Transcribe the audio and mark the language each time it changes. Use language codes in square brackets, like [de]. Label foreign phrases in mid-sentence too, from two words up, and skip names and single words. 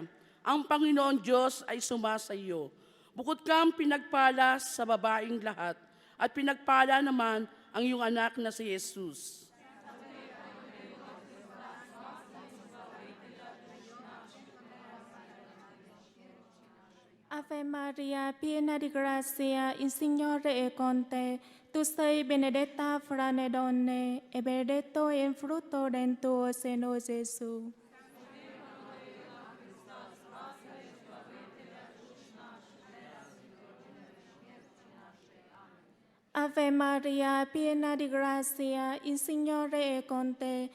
[tl] Ang Panginoon Diyos ay sumasa iyo. Bukod kang pinagpala sa babaeng lahat, at pinagpala naman ang iyong anak na si Jesus. [it] Ave Maria, piena di grazia, il Signore è con te. Tu sei benedetta fra le donne, e benedetto è il frutto del tuo seno, Gesù. Ave Maria, piena di grazia, il Signore è con te.